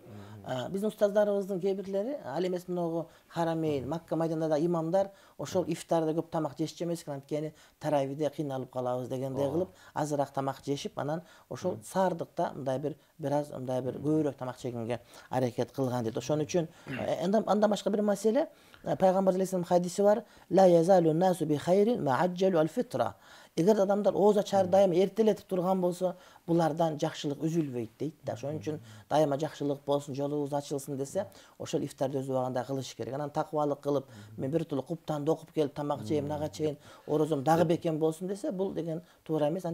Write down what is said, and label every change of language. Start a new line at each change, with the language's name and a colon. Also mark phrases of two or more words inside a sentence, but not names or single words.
Kyrgyz: Биздин устаздарыбыздын кээ бирлери, ал эмес мынагу Харамейн, Макка майданында имамдар ошол ифтарда көп тамак жешчү эмес экен, анткени таравиде кыйналып калабыз дегендей кылып азыраак тамак жешип, анан ошол саардыкта мындай бир аз мындай бир көбүрөөк тамак жегенге аракет кылган дейт. Ошон үчүн андан башка бир маселе, пайгамбар алейхиссалам хадиси бар:
Arabic: "لا يزال الناس بخير ما عجلوا الفطر".
Kyrgyz: Эгер адамдар ооз ачаар дайыма эртелетип турган болсо, булардан жакшылык үзүлбөйт дейт да. Ошон үчүн дайыма жакшылык болсун, жолубуз ачылсын десе, ошол ифтарды өз убагында кылыш керек. Анан такыбалык кылып, мен бир тулу куптанды окуп келип тамак жейм, нага чейин орозом дагы бекем болсун десе, бул деген туура эмес.